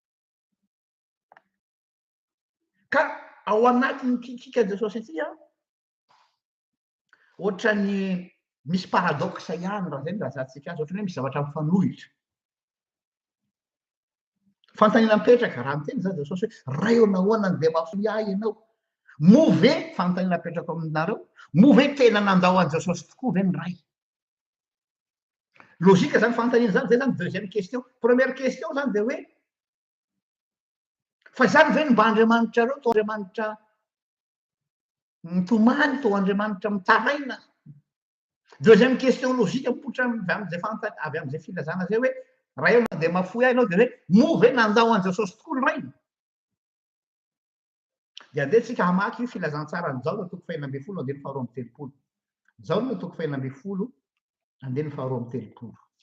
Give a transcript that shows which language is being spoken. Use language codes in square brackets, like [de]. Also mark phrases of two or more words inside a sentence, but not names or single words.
[mg] ka ao anatiny kikika jesosy ity ohatra ny misy paradoxe ihany raha zay raha zatsika azy ohatra hoe misy zavatra mifanohitra fanontaniana mipetraka raha miteny zany jesosy hoe ray eo nahoana dia mafoy ahy ianao move fanontaniana mipetraka aminareo move tena nandao an jesosy tokoa ve ny ray logika zany fanontaniana zany zay zany [fr] deuxième question première question [mg] zany dia hoe fa zany ve ny mba Andriamanitra reo to Andriamanitra mitomany to Andriamanitra mitaraina [fr] deuxième question [mg] logika mipoitra avy am'izay filazana zay hoe raha eo na dia mafoy ahy ianao dia hoe move nandao an jesosy tokoa ny rainy dia andehantsika hamaky io filazantsara ny jaona toko fahaenina ambin'ny folo andeny faharoa amby telopolo jaona toko fahaenina ambin'ny folo andeny faharoa amby telopolo